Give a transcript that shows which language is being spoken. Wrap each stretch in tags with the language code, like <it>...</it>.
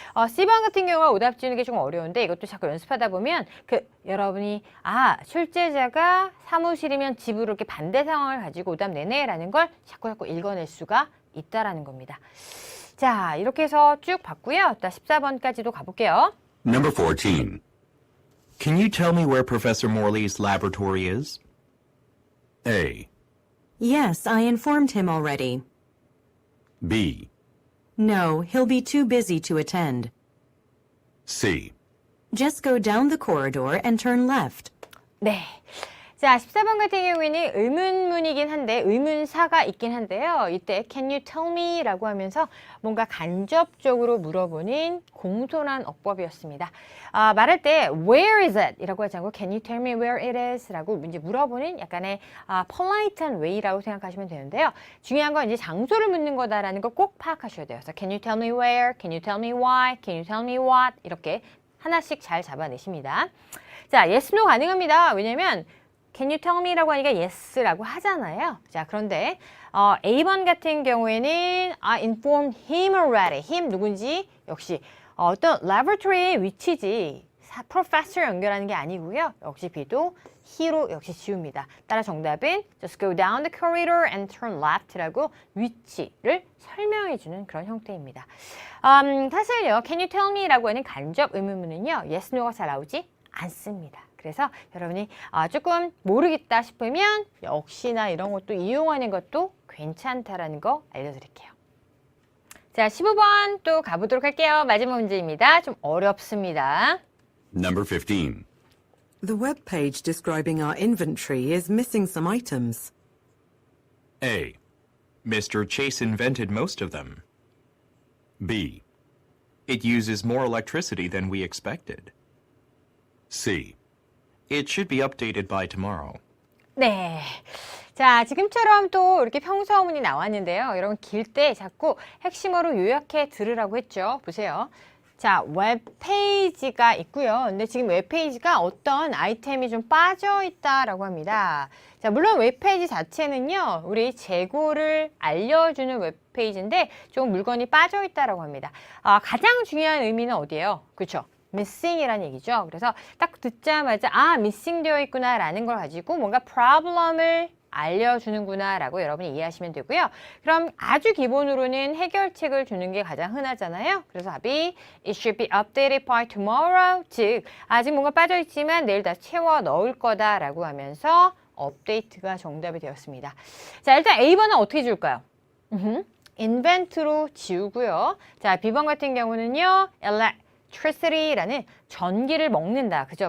<ko>C번 같은 경우가 오답 지우는 게 좀 어려운데 이것도 자꾸 연습하다 보면 여러분이 출제자가 사무실이면 집으로 이렇게 반대 상황을 가지고 오답 내네라는 걸 자꾸 읽어낼 수가 있다라는 겁니다. 자, 이렇게 해서 쭉 봤고요. 14번까지도 가볼게요.</ko> <en>Number 14. Can you tell me where Professor Morley's laboratory is? A. Yes, I informed him already. B. No, he'll be too busy to attend. C. Just go down the corridor and turn left.</en> <ko>네. 자, 14번 같은 경우에는 의문문이긴 한데 의문사가 있긴 한데요. 이때</ko> <en>can you tell me</en> <ko>라고 하면서 뭔가 간접적으로 물어보는 공손한 어법이었습니다. 말할 때</ko> <en>where is it?</en> <ko>이라고 하지 않고</ko> <en>can you tell me where it is?</en> <ko>라고 이제 물어보는 약간의 polite한 way라고 생각하시면 되는데요. 중요한 건 이제 장소를 묻는 거다라는 걸 꼭 파악하셔야 돼요. 그래서</ko> <en>can you tell me where? Can you tell me why? Can you tell me what?</en> <ko>이렇게 하나씩 잘 잡아내십니다. 자, yes, no 가능합니다. 왜냐면</ko> <en>Can you tell me?</en> <ko>라고 하니까 yes라고 하잖아요. 자, 그런데 A번 같은 경우에는</ko> <en>I informed him already.</en> <ko>him 누군지 역시 어떤 laboratory의 위치지 professor 연결하는 게 아니고요. 역시 B도 he로 역시 지웁니다. 따라 정답은</ko> <en>just go down the corridor and turn left</en> <ko>라고 위치를 설명해주는 그런 형태입니다. 사실요,</ko> <en>can you tell me?</en> <ko>라고 하는 간접 의문문은요, yes, no가 잘 나오지 않습니다. 그래서 여러분이 조금 모르겠다 싶으면 역시나 이런 것도 이용하는 것도 괜찮다라는 거 알려드릴게요. 자, 15번 또 가보도록 할게요. 마지막 문제입니다. 좀 어렵습니다.</ko> <en>Number 15. The web page describing our inventory is missing some items. A. Mr. Chase invented most of them. B. It uses more electricity than we expected. C. It should be updated by tomorrow.</en> <ko>네. 자, 지금처럼 또 이렇게 평서문이 나왔는데요. 여러분 길 때 자꾸 핵심어로 요약해 들으라고 했죠. 보세요. 자, 웹페이지가 있고요. 근데 지금 웹페이지가 어떤 아이템이 좀 빠져 있다라고 합니다. 자, 물론 웹페이지 자체는요, 우리 재고를 알려주는 웹페이지인데 좀 물건이 빠져 있다라고 합니다. 가장 중요한 의미는 어디예요? 그렇죠? missing이라는 얘기죠. 그래서 딱 듣자마자 missing 되어 있구나 라는 걸 가지고 뭔가 problem을 알려주는구나 라고 여러분이 이해하시면 되고요. 그럼 아주 기본으로는 해결책을 주는 게 가장 흔하잖아요. 그래서 답이</ko> <en>It should be updated by tomorrow.</en> <ko>즉 아직 뭔가 빠져있지만 내일 다 채워 넣을 거다 라고 하면서 업데이트가 정답이 되었습니다. 자, 일단 A번은 어떻게 줄까요? invent로 지우고요. 자, B번 같은 경우는요. electricity라는 전기를 먹는다. 그죠?</ko>